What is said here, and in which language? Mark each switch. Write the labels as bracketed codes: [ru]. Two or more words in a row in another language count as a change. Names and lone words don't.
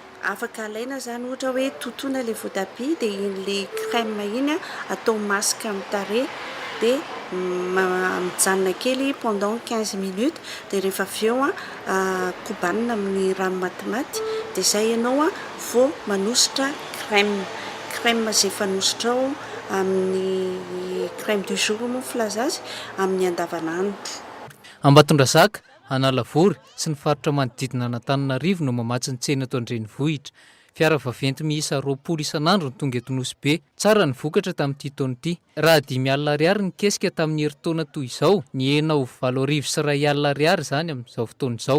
[mg] Afaka alaina zany ohatra hoe totoina le voatabia dia in'le crème iny atao masika amin'ny tarehy dia mijanona kely [fr] pendant 15 minutes [mg] dia rehefa avy eo kobanina amin'ny rano matimaty dia izay ianao vao manositra crème izay fanositra ao amin'ny [fr] crème du jour [mg] moa filaza azy amin'ny andavanandro. Ambatondrazaka, Analavory sy ny faritra manodidina Antananarivo no mamatsy ny tsena eto an-drenivohitra. Fiara vaventy miisa 20 isan'andro ny tonga eto Nosy. Tsara ny vokatra tamin'ity taona ity. Raha 5 alina ariary ny kesika tamin'ny herintaona toy izao, ny hena ho 7 arivo sy 1 alina ariary zany amin'izao fotoana izao.